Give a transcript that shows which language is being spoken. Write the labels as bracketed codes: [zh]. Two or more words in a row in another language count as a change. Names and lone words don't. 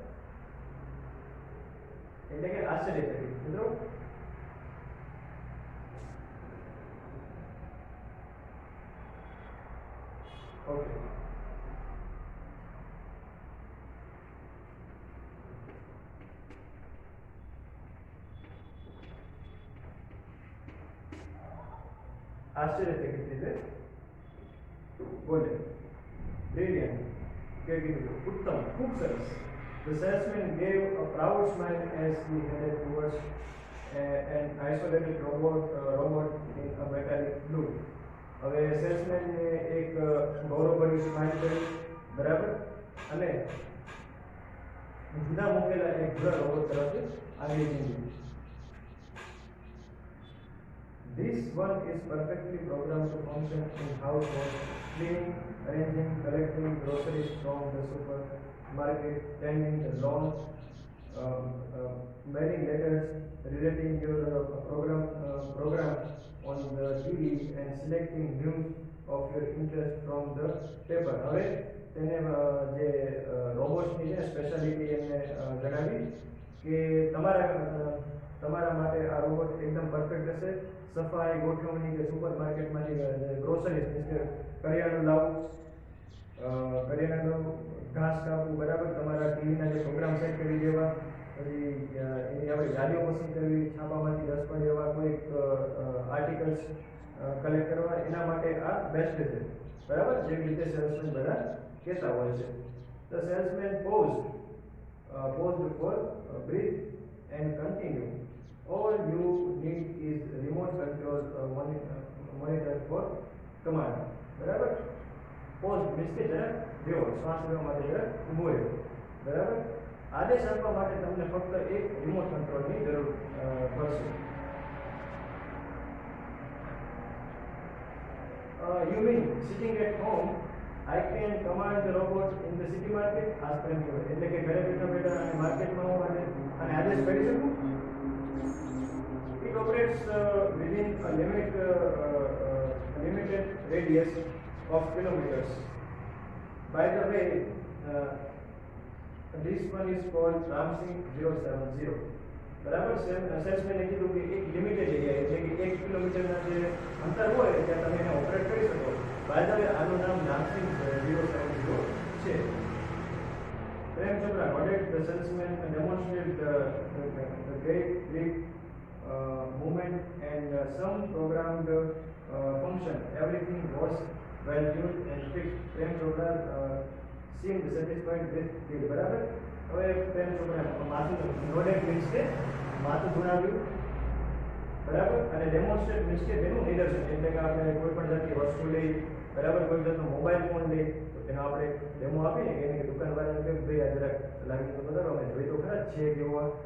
[gu] એટલે કે આશ્ચર્યચકિત. મિત્રો ઓકે, આશ્ચર્યચકિત રીતે બોલે. Brilliant, કે કીધું ઉત્તમ, ખૂબ સરસ. [en] The salesman gave a proud smile as he headed towards an isolated robot in a metallic blue. [gu] હવે સેલ્સમેનને એક ગૌરવભરી સ્માઇલ કરી, બરાબર? અને જુદા મૂકેલા એક ભૂરા રોબોટ તરફ આગળ નીકળી. [en] This one is perfectly programmed to function in household, cleaning, arranging, collecting groceries from the supermarket, tending the lawns, mailing letters, relating your program on the TV, and selecting news of your interest from the paper. [gu] હવે તેને જે રોબોટ્સની છે સ્પેશિયાલિટી એમને જણાવી કે તમારા માટે આ રોબોટ એકદમ પરફેક્ટ હશે. સફાઈ, ગોઠવણી કે [en] supermarketમાંથી groceries means [gu] કે કરિયાણું લાવવું, ઘાસ કાપવું, બરાબર, તમારા ટીવીના જે પ્રોગ્રામ સેટ કરી દેવા, પછી એની આપણે યાદીઓ પસંદ કરવી, છાપામાંથી રસપણ એવા કોઈ [en] articles collect [gu] કરવા, એના માટે આ બેસ્ટ છે, બરાબર, જેવી રીતે સેલ્સમેન બધા કહેતા હોય છે. [en] The salesman paused for breathe and continue. All you need is remote control monitor for command. [gu] બરાબર, [en] pause means [gu] કે જરા બેહો, શ્વાસ લેવા માટે જરા ઊભો રહ્યો, બરાબર. આદેશ આપવા માટે તમને ફક્ત એક [en] remote controlની [gu] જરૂર પડશે. [en] You mean sitting at home I can command the robot in the city market? [gu] ખાસ કરીને એટલે કે ઘરે બેઠા બેઠા અને માર્કેટમાં હું અને આદેશ કરી શકું? [en] It operates within a limited radius of kilometers. By the way, this one is called Ramsing 070. [gu] બરાબર, સેલ્સમેને કીધું કે એક [en] limited area [gu] એટલે કે 1 કિલોમીટરના જે અંતર હોય ત્યાં તમે એને ઓપરેટ કરી શકો. [en] by the way, [gu] આનું નામ રામસિંગ 070 છે. [en] પ્રેમ ચોપરા nodded. The salesman demonstrated the great leap movement and some programmed function. Everything was well tuned and fixed. પ્રેમ ચોપરા seemed satisfied with the, [gu] બરાબર. હવે પ્રેમ ચોપરા માથું [en] nodded means [gu] કે માથું ધુણાવ્યું, બરાબર, અને [en] demonstrate means [gu] કે તેનું નિદર્શન એટલે કે આપણે કોઈ પણ જાતની વસ્તુ લઈ, બરાબર, કોઈ જાતનો [en] mobile phone [gu] લઈ તો તેનો આપણે ડેમો આપીને કે એની દુકાનવાળાને કહે ભાઈ આ જરાક લાગી તો બતાવો, અમે જોઈ તો ખરા જ છે કેવો.